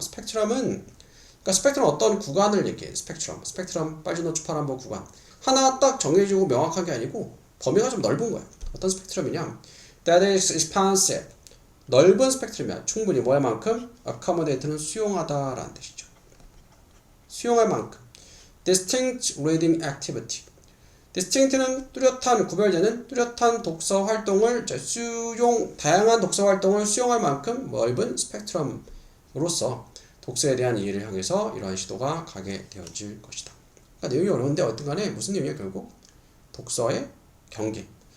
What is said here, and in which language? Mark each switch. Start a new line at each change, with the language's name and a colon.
Korean: 스펙트럼은 그러니까 스펙트럼 어떤 구간을 얘기해. 스펙트럼 빨리 노출파란보 구간 하나 딱 정해지고 명확한 게 아니고 범위가 좀 넓은 거야. 어떤 스펙트럼이냐?
English: That is expansive.
Korean: 넓은 스펙트럼이야. 충분히 뭐할 만큼? accommodate는 수용하다라는 뜻이죠. 수용할 만큼.
English: distinct reading activity.
Korean: distinct는 뚜렷한, 구별되는 뚜렷한 독서 활동을 다양한 독서 활동을 수용할 만큼 넓은 스펙트럼으로서 독서에 대한 이해를 향해서 이러한 시도가 가게 되어질 것이다. 그러니까 내용이 어려운데 어떤 간에 무슨 내용이야 결국? 독서의 경계.